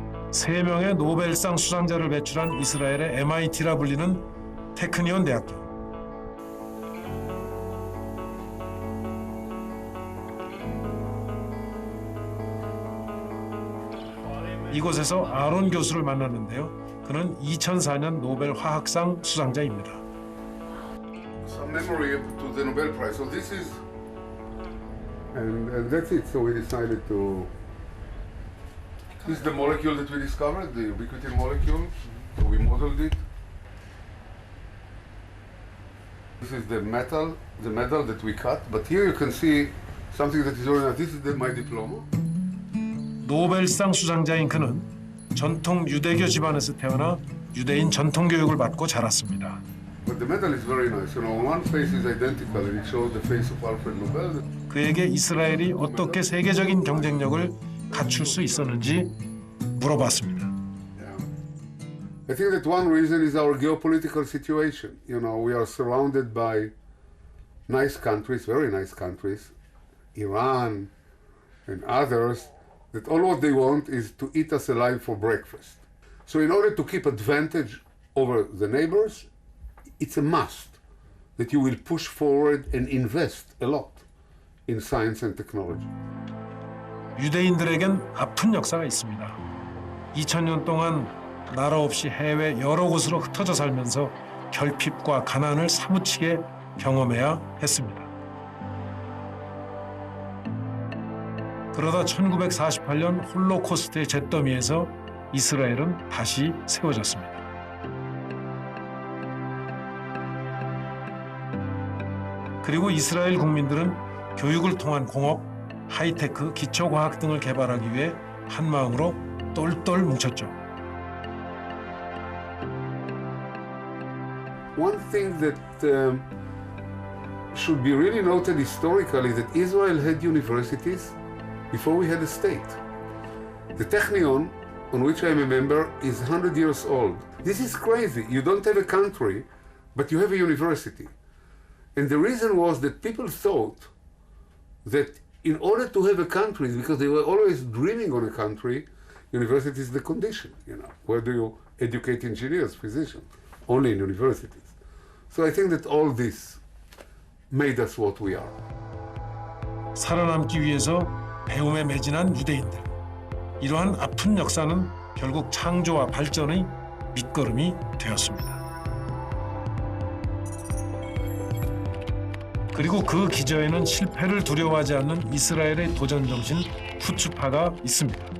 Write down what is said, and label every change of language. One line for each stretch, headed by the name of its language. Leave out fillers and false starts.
Korean: 세 명의 노벨상 수상자를 배출한 이스라엘의 MIT라 불리는 테크니온 대학교. 이곳에서 아론 교수를 만났는데요. 그는 2004년 노벨 화학상 수상자입니다.
English: Some memory to the Nobel Prize. So this is, and that's it. So we decided to. This is the molecule that we discovered, the ubiquitin molecule. So we modeled it. This is the metal that we cut. But here you can see something that is already. This is my diploma.
Korean: 노벨상 수상자인 그는 전통 유대교 집안에서 태어나 유대인 전통 교육을 받고 자랐습니다.
English: But the metal is very nice. You know, one face is identical, and it shows the face of Alfred Nobel.
Korean: 그에게 이스라엘이 어떻게 세계적인 경쟁력을 갖출 수 있었는지 물어봤습니다.
English: I think that one reason is our geopolitical situation. You know, we are surrounded by nice countries, very nice countries, Iran and others, that all what they want is to eat us alive for breakfast. So in order to keep advantage over the neighbors, it's a must that you will push forward and invest a lot in science and technology.
Korean: 유대인들에겐 아픈 역사가 있습니다. 2000년 동안 나라 없이 해외 여러 곳으로 흩어져 살면서 결핍과 가난을 사무치게 경험해야 했습니다. 그러다 1948년 홀로코스트의 잿더미에서 이스라엘은 다시 세워졌습니다. 그리고 이스라엘 국민들은 교육을 통한 공업, 하이테크, 기초과학 등을 개발하기 위해 한마음으로 똘똘 뭉쳤죠.
English: One thing that should be really noted historically that Israel had universities before we had a state. The Technion, on which I'm a member, is 100 years old. This is crazy. You don't have a country, but you have a university. And the reason was that people thought that in order to have a country, because they were always dreaming on a country, university is the condition, you know. Where do you educate engineers, physicians? Only in universities. So I think that all this made us what we are.
Korean: 살아남기 위해서 배움에 매진한 유대인들. 이러한 아픈 역사는 결국 창조와 발전의 밑거름이 되었습니다. 그리고 그 기저에는 실패를 두려워하지 않는 이스라엘의 도전 정신 후추파가 있습니다.